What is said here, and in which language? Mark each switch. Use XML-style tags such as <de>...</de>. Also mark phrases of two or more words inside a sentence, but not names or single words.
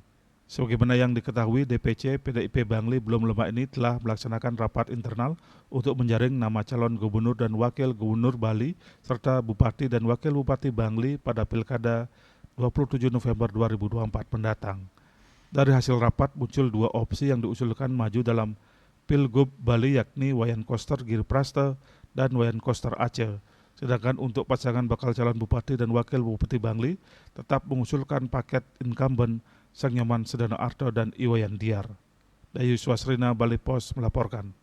<id>Sebagaimana yang diketahui, DPC PDIP Bangli belum lama ini telah melaksanakan rapat internal untuk menjaring nama calon gubernur dan wakil gubernur Bali serta bupati dan wakil bupati Bangli pada Pilkada 27 November 2024 mendatang. Dari hasil rapat muncul dua opsi yang diusulkan maju dalam Pilgub Bali yakni Wayan Koster Giripratsa dan Wayan Koster Aceh. Sedangkan untuk pasangan bakal calon bupati dan wakil bupati Bangli tetap mengusulkan paket incumbent Sang Nyoman Sedano Arto dan Iwayan Diar. Dayu Swasrina, Bali Pos melaporkan.</id>